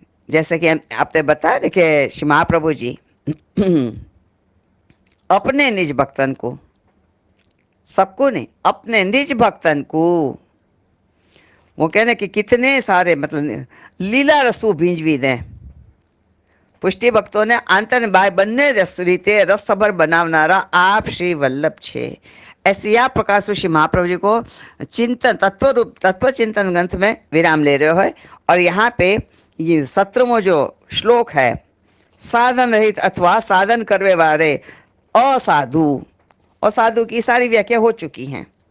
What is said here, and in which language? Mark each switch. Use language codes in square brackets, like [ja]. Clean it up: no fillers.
[hi] जैसे कि आपने बताया ना कि श्री महाप्रभु जी अपने निज भक्तन को, सबको नहीं, अपने निज भक्तन को वो कहने कि कितने सारे मतलब लीला रसू भींजवी दें। [gu] પુષ્ટિ ભક્તોને આંતર બાય બંને રીતે રસસભર બનાવનારા आप श्री वल्लभ छे। [hi] ऐसे या प्रकार से श्री महाप्रभु जी को चिंतन तत्व चिंतन ग्रंथ में विराम ले रहे हो। और यहाँ पे ये 17वां जो श्लोक है, साधन रहित अथवा साधन करने वाले असाधु, असाधु की सारी व्याख्या हो चुकी हैं।